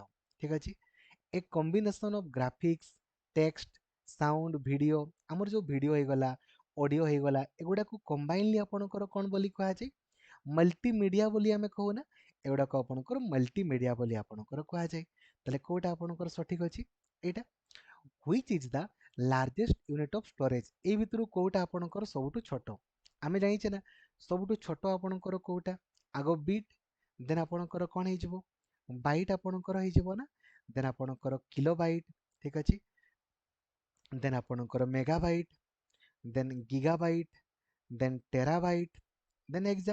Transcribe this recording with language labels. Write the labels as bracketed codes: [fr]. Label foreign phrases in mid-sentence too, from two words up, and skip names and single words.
[or] ଠିକ୍ ଅଛି, ଏ [en] combination of graphics, [or] ଟେକ୍ସଟ, ସାଉଣ୍ଡ, ଭିଡ଼ିଓ, ଆମର ଯେଉଁ ଭିଡ଼ିଓ ହେଇଗଲା, ଅଡ଼ିଓ ହେଇଗଲା, ଏଗୁଡ଼ାକୁ କମ୍ବାଇନଲି ଆପଣଙ୍କର କ'ଣ ବୋଲି କୁହାଯାଏ, ମଲ୍ଟିମିଡ଼ିଆ ବୋଲି ଆମେ କହୁନା। ଏଗୁଡ଼ାକ ଆପଣଙ୍କର ମଲ୍ଟିମିଡ଼ିଆ ବୋଲି ଆପଣଙ୍କର କୁହାଯାଏ। ତାହେଲେ କେଉଁଟା ଆପଣଙ୍କର ସଠିକ୍ ଅଛି, ଏଇଟା। [en] Which is the largest unit of storage? [or] এই ভিতରୁ কোଉটা ଆପଣଙ୍କର ସବୁଠୁ ଛୋଟ? ଆମେ ଜାଣିଛେ ନା ସବୁଠୁ ଛୋଟ ଆପଣଙ୍କର କୋଉଟା, ଆଗ ବିଟ୍, ଦେନ୍ ଆପଣଙ୍କର କ'ଣ ହେଇଯିବ, ବାଇଟ୍ ଆପଣଙ୍କର ହେଇଯିବ ନା, ଦେନ୍ ଆପଣଙ୍କର କିଲୋ ବାଇଟ୍। ଠିକ୍ ଅଛି, ଦେନ୍ ଆପଣଙ୍କର ମେଗାବାଇଟ୍, ଦେନ୍ ଗିଗାବାଇଟ୍, ଦେନ୍ ଟେରାବାଇଟ୍, ଦେନ୍ ଏକ୍ସା।